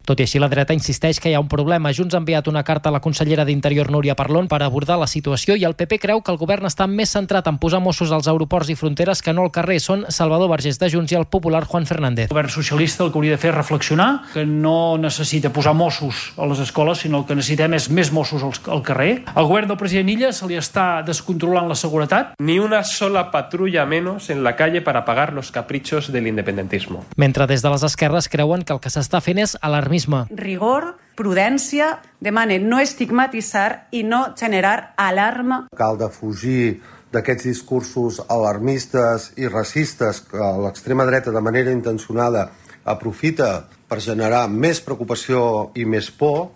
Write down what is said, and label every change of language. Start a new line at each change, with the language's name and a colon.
Catalan: Tot i així, la dreta insisteix que hi ha un problema. Junts ha enviat una carta a la consellera d'Interior, Núria Parlon, per abordar la situació, i el PP creu que el govern està més centrat en posar Mossos als aeroports i fronteres que no al carrer. Són Salvador Vergés, de Junts, i el popular Juan Fernández. El govern socialista el que hauria de fer és reflexionar que no necessita posar Mossos a les escoles, sinó el que necessitem és més Mossos al carrer. Al govern del president Illa se li està descontrolant la seguretat.
Spanish: Ni una sola patrulla menos en la calle para pagar los caprichos del independentismo.
Catalan: Mentre des de les esquerres creuen que el que s'està fent és alarmisme. Rigor, prudència, demana no estigmatitzar i no generar alarma. Cal defugir d'aquests discursos alarmistes i racistes que l'extrema dreta de manera intencionada aprofita per generar més preocupació i més por.